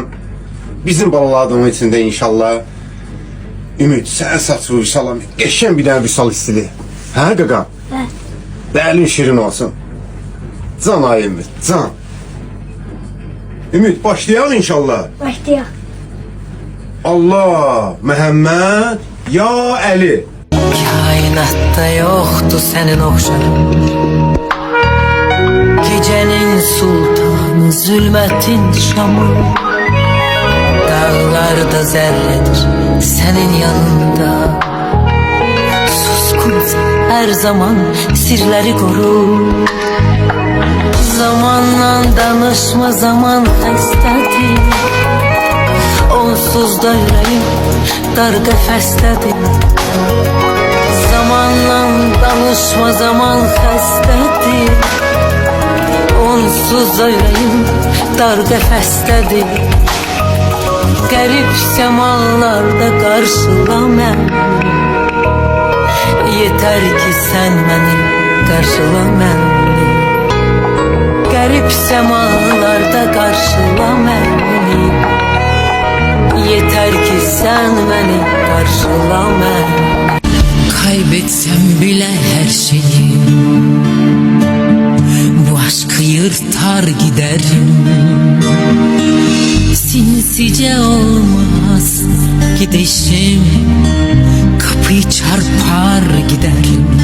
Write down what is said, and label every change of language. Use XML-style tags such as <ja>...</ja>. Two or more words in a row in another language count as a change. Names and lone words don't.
<az>Bizim balalarımın içində inşallah. Ümid, sən saçı Vüsalam, qəşən bir dənə Vüsal stili. Hə qaqa? Hə. Bəlin şirin olsun. Can ay Ümid, can. Ümid, başlayaq inşallah. Başlayaq. Allah, Məhəmməd, ya Əli.</az> <tr>Kainatta yoktu senin oxşarın. Gecenin sultanı zulmetin şamı. Dağlarda zerredir senin yanında. Suskunsa her zaman sirleri koru.</tr> <az>Zamanla danışma, zaman xəstədir. Onsuz da yüreğim dar qəfəsdədir. Zamanla danışma, zaman xəstədir. Onsuz da yüreğim dar qəfəsdədir. Qərib səmalarda qarşıla məni. Yeter ki sen məni qarşıla məni. Qərib səmalarda qarşıla məni. Yeter ki sen məni qarşıla məni.</az> <tr>Kaybetsem bile her şeyi, bu aşkı yırtar giderim. Sinsice olmaz gidişim, kapıyı çarpar giderim.</tr>